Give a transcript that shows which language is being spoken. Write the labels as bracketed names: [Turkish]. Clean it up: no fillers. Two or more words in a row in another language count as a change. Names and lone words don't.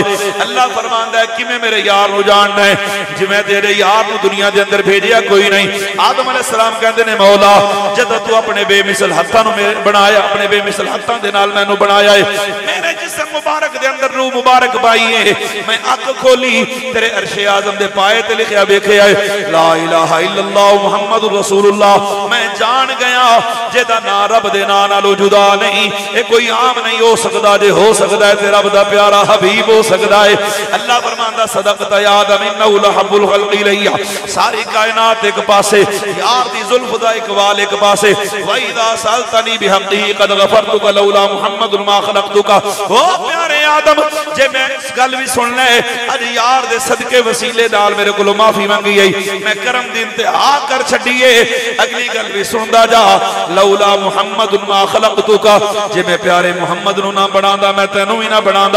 [Punjabi] اللہ فرماندا ہے کویں میرے یار نوں جاننا ہے، جویں تیرے یار نوں دنیا دے اندر بھیجیا کوئی نہیں. آدم علیہ السلام کہندے نے مولا جدوں توں اپنے بے مثل ہتھاں نوں بنایا، اپنے بے مثل ہتھاں دے نال مینوں بنایا ہے، میرے جسم مبارک دے اندر روح مبارک پائی ہے، میں اکھ کھولی تیرے عرش اعظم دے پائے تے لکھیا ویکھیا ہے [Arabic] لا إله إلا الله محمد رسول الله. [Punjabi] میں جان گیا جیہدا ناں رب دے ناں نالوں جدا نہیں، ایہہ کوئی عام نہیں ہو سکدا، جے ہو سکدا ہے تے رب دا پیارا حبیب ہو سکدا ہے. اللہ فرماندا [Arabic] صدقت يا آدم إنه لأحب الخلق إليّ. [Punjabi] ساری کائنات اک پاسے، یار دی زلف دا اقبال اک پاسے, [Arabic] وإذ سألتني بحقه قد غفرت لك لولا محمد ما خلقتك. [Punjabi] او پیارے آدم جے میں اس گل وی سن لے اج یار دے صدقے وسیلے نال میرے کولوں معافی منگی ہے، میں کرم دی انتہا کر چھڈی اے. اگلی گل وی سن دا جا [Arabic] لولا محمد ما خلقتك, [Punjabi] جے میں پیارے محمد نوں نہ بناندا میں تینوں ہی نہ بناندا.